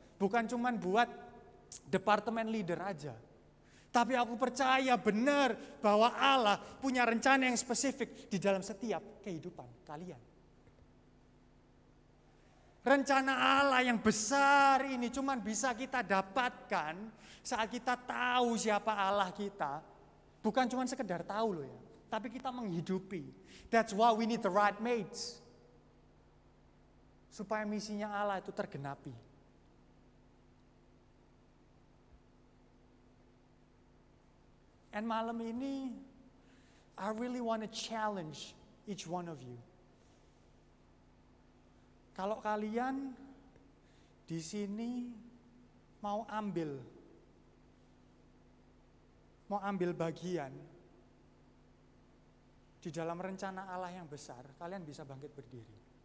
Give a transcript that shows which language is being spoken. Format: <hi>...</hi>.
<id>Bukan cuman buat departemen leader aja. Tapi aku percaya benar bahwa Allah punya rencana yang spesifik di dalam setiap kehidupan kalian. Rencana Allah yang besar ini cuma bisa kita dapatkan saat kita tahu siapa Allah kita. Bukan cuma sekedar tahu loh ya, tapi kita menghidupi.</id> <en>That's why we need the right mates.</en> <id>Supaya misinya Allah itu tergenapi.</id> <en>And</en> <id>malam ini,</id> <en>I really want to challenge each one of you.</en> <id>Kalau kalian di sini mau ambil bagian di dalam rencana Allah yang besar, kalian bisa bangkit berdiri.</id>